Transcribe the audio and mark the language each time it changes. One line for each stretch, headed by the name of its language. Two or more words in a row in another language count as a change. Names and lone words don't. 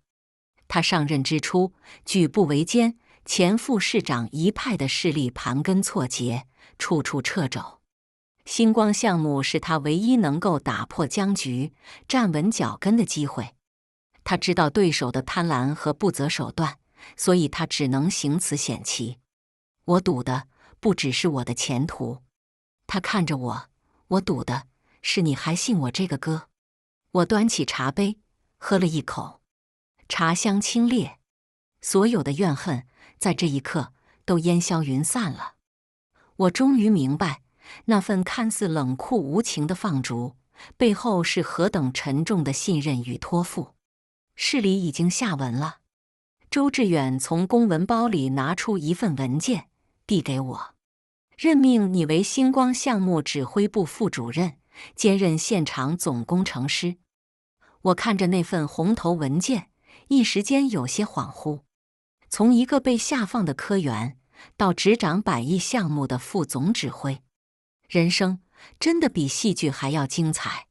Chinese: 他上任之初，舉步維艱，前副市長一派的勢力盤根錯節，處處掣肘。星光項目是他唯一能夠打破僵局、站穩腳跟的機會。他知道對手的貪婪和不擇手段，所以他只能行此險棋。我賭的不只是我的前途。他看着我，我賭的是你還信我這個哥。我端起茶杯，喝了一口，茶香清冽，所有的怨恨在這一刻都煙消雲散了。我終於明白，那份看似冷酷無情的放逐，背後是何等沉重的信任與托付。市裡已經下文了。周志遠從公文包裡拿出一份文件，遞給我，任命你為星光項目指揮部副主任，兼任現場總工程師。我看着那份紅頭文件，一時間有些恍惚。從一個被下放的科員，到執掌100億項目的副總指揮，人生真的比戲劇還要精彩。